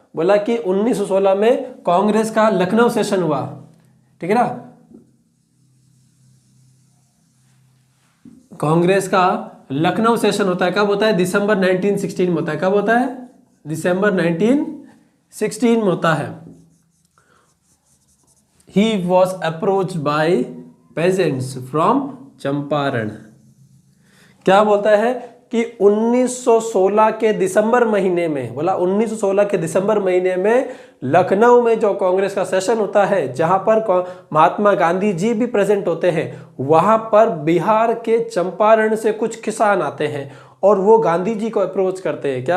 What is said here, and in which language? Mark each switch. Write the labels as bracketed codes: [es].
[hi] बोला कि 1916 में कांग्रेस का लखनऊ सेशन हुआ, ठीक है ना। कांग्रेस का लखनऊ सेशन होता है, कब होता है? दिसंबर 1916 में होता है। कब होता है? दिसंबर 1916 में होता है। [en] He was approached by peasants from Champaran. [hi] क्या बोलता है कि 1916 के दिसंबर महीने में, बोला 1916 के दिसंबर महीने में लखनऊ में जो कांग्रेस का सेशन होता है, जहां पर महात्मा गांधी जी भी प्रेजेंट होते हैं, वहां पर बिहार के चंपारण से कुछ किसान आते हैं और वो गांधी जी को अप्रोच करते हैं।